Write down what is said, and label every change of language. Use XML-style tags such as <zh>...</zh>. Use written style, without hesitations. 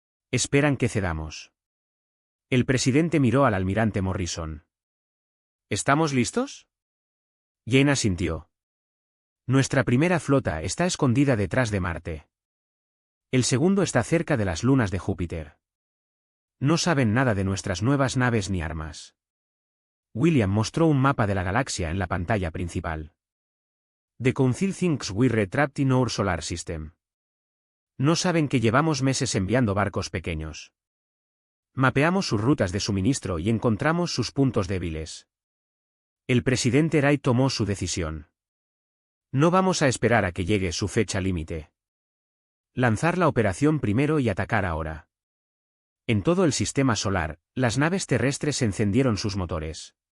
<es>Esperan que cedamos. El presidente miró al almirante Morrison. ¿Estamos listos? Jane asintió. Nuestra primera flota está escondida detrás de Marte. El segundo está cerca de las lunas de Júpiter. No saben nada de nuestras nuevas naves ni armas. William mostró un mapa de la galaxia en la pantalla principal.</es> <en>The Council thinks we're trapped in our solar system.</en> <es>No saben que llevamos meses enviando barcos pequeños. Mapeamos sus rutas de suministro y encontramos sus puntos débiles. El presidente Wright tomó su decisión. No vamos a esperar a que llegue su fecha límite. Lanzar la operación primero y atacar ahora. En todo el sistema solar, las naves terrestres encendieron sus motores.</es>